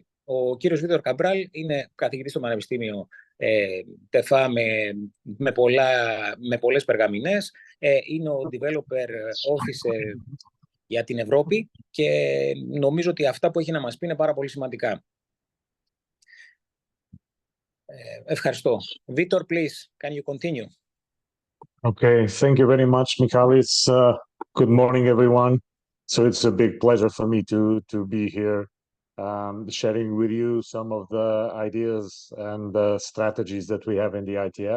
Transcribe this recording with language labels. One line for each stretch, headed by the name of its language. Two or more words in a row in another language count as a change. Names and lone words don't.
Greek: Ο κύριος Βίτορ Καμπράλ είναι καθηγητής στο Πανεπιστήμιο ΤΕΦΑ με πολλές περγαμηνές. Είναι ο
English: Developer Officer
Greek: για την Ευρώπη και νομίζω ότι αυτά που έχει να μας πει είναι πάρα πολύ σημαντικά. Ευχαριστώ.
English: Vitor, please, can you continue? Okay, thank you very much, Michalis. Good morning, everyone. So it's a big pleasure for me to be here, sharing with you some of the ideas and the strategies that we have in the ITF.